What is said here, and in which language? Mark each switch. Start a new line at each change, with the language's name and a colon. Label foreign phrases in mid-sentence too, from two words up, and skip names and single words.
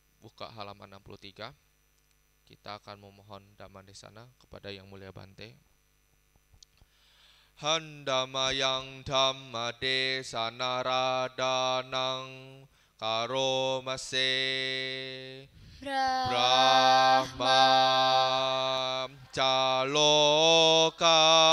Indonesian: buka halaman 63. Kita akan memohon
Pali: Dhamma Desana
Indonesian: kepada Yang Mulia Bante.
Pali: Handamayang Dhamma Desana Radanang Karomase Brahma Caloka